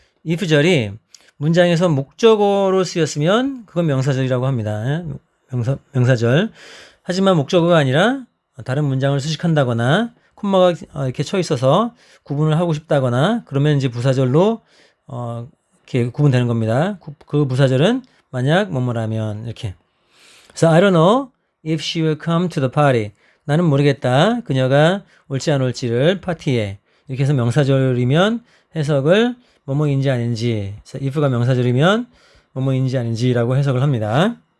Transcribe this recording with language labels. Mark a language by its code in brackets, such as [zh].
[ko] if 절이 문장에서 목적어로 쓰였으면 그건 명사절이라고 합니다. 명사절. 하지만 목적어가 아니라 다른 문장을 수식한다거나 콤마가 이렇게 쳐 있어서 구분을 하고 싶다거나 그러면 이제 부사절로 이렇게 구분되는 겁니다. 그 부사절은 만약 뭐뭐라면 이렇게. [en] 그래서 I don't know if she will come to the party. [ko] 나는 모르겠다. 그녀가 올지 안 올지를 파티에. 이렇게 해서 명사절이면 해석을 뭐뭐인지 아닌지. 그래서 if가 명사절이면 뭐뭐인지 아닌지라고 해석을 합니다.